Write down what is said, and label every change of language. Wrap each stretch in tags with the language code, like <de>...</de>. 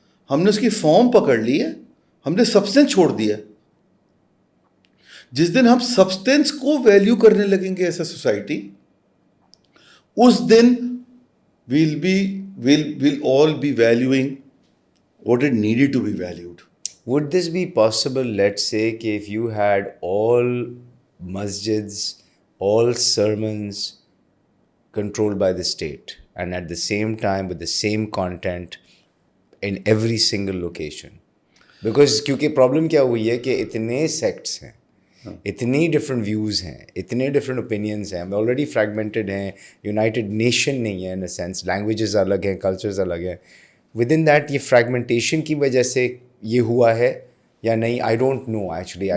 <ur>ہم نے اس کی فارم پکڑ لی ہے, ہم نے سبسٹینس چھوڑ دیا. جس دن ہم سبسٹینس کو ویلیو کرنے لگیں گے as a society, اس then</ur> <en>we'll all be valuing what it needed to be valued. Would this be possible, let's say, کہ if you had all masjids, all sermons controlled by the state and at the same time with the same content in every single location?</en> <ur>Because کیونکہ problem کیا ہوئی ہے کہ اتنے sects ہیں, اتنی different views ہیں, اتنے ڈفرینٹ اوپینینس ہیں, ہم آلریڈی فریگمنٹڈ ہیں, یونائٹڈ نیشن نہیں ہے ان اے سینس, لینگویجز الگ ہیں, کلچرز الگ ہیں. ود ان دیٹ یہ فریگمنٹیشن کی وجہ سے یہ ہوا ہے یا نہیں,</ur> <en>I don't know actually.</en>